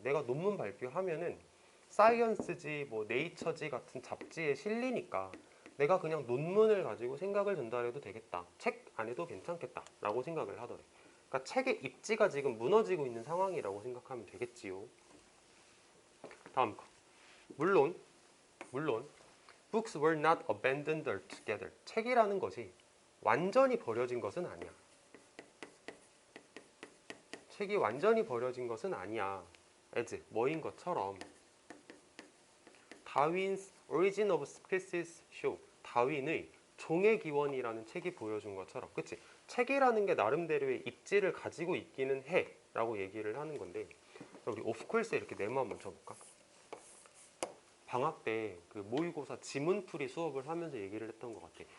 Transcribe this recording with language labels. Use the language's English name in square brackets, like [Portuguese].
[Korean] 내가 논문 발표하면은 사이언스지 뭐 네이처지 같은 잡지에 실리니까 내가 그냥 논문을 가지고 생각을 전달해도 되겠다. 책 안 해도 괜찮겠다. 라고 생각을 하더래. 그러니까 책의 입지가 지금 무너지고 있는 상황이라고 생각하면 되겠지요. 다음 거. 물론 [English] Books were not abandoned altogether. [Korean] 책이라는 것이 완전히 버려진 것은 아니야. 책이 완전히 버려진 것은 아니야. [English] as [Korean] 뭐인 것처럼 [English] 다윈's Origin of Species Show. [Korean] 다윈의 종의 기원이라는 책이 보여준 것처럼, 그치? 책이라는 게 나름대로의 입지를 가지고 있기는 해 라고 얘기를 하는 건데, 우리 오프콜스에 이렇게 네모 한번 쳐볼까? 방학 때 그 모의고사 지문풀이 수업을 하면서 얘기를 했던 것 같아.